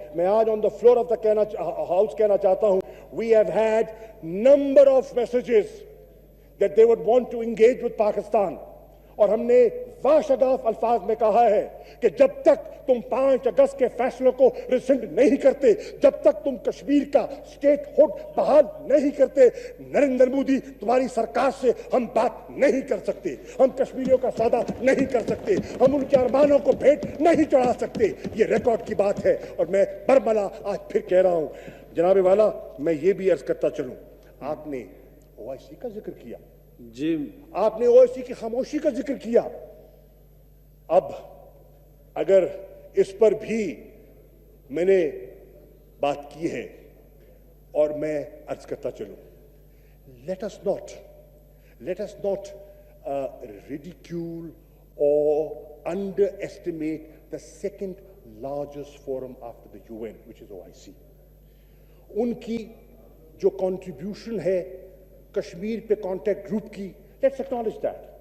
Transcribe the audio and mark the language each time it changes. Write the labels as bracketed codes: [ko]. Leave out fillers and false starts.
[ur] میں آج [en] on the floor of the house [ur] کہنا چاہتا ہوں, [en] we have had number of messages that they would want to engage with Pakistan. [ur] اور ہم نے واشگاف الفاظ میں کہا ہے کہ جب تک تم 5 اگست کے فیصلوں کو ریسنڈ نہیں کرتے, جب تک تم کشمیر کا اسٹیٹ ہوڈ بحال نہیں کرتے, نریندر مودی تمہاری سرکار سے ہم بات نہیں کر سکتے, ہم کشمیریوں کا سودا نہیں کر سکتے, ہم ان کے ارمانوں کو بھیٹ نہیں چڑھا سکتے. یہ ریکارڈ کی بات ہے, اور میں برملا آج پھر کہہ رہا ہوں. جناب والا, میں یہ بھی عرض کرتا چلوں, آپ نے OIC کا ذکر کیا, جی آپ نے OIC کی خاموشی کا ذکر کیا. اب اگر اس پر بھی میں نے بات کی ہے اور میں عرض کرتا چلوں, [en] let us not ridicule or underestimate the second largest forum after the UN, which is OIC. [ur] ان کی جو کنٹریبیوشن ہے کشمیر پہ کانٹیکٹ گروپ کی, [en] Let's acknowledge that.